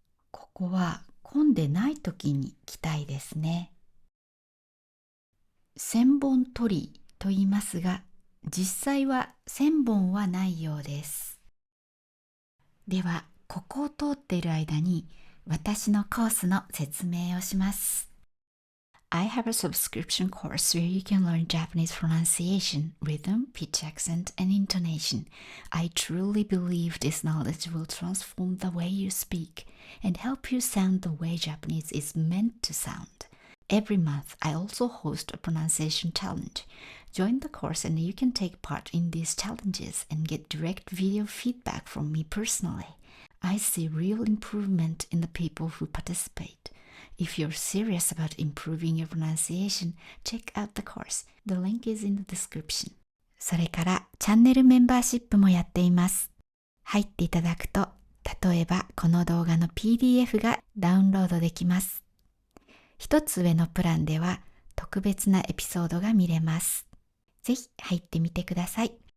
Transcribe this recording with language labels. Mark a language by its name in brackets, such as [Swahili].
[Japanese] ここは混んでない時に来たいですね。千本鳥居と言いますが、実際は千本はないようです。では、ここを通っている間に私のコースの説明をします。 [English] I have a subscription course where you can learn Japanese pronunciation, rhythm, pitch, accent, and intonation. I truly believe this knowledge will transform the way you speak and help you sound the way Japanese is meant to sound. Every month, I also host a pronunciation challenge. Join the course and you can take part in these challenges and get direct video feedback from me personally. I see real improvement in the people who participate.If you're serious about improving your pronunciation, check out the course. The link is in the description. [Japanese] それからチャンネルメンバーシップもやっています。入っていただくと、例えばこの動画の PDF がダウンロードできます。一つ上のプランでは特別なエピソードが見れます。ぜひ入ってみてください。